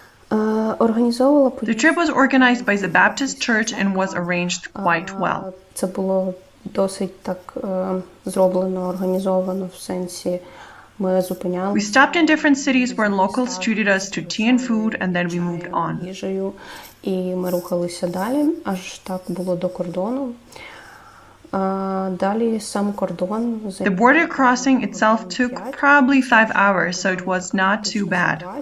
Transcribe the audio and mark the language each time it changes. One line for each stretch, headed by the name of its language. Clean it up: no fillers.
English: The trip was organized by the Baptist Church and was arranged quite well.
Ukrainian: Це було досить так зроблено, організовано в сенсі ми зупиняли.
English: We stopped in different cities where locals treated us to tea and food and then we moved on.
Ukrainian: Їжею, і ми рухалися далі, аж так було до кордону.
English: The border crossing itself took probably 5 hours, so it was not too bad.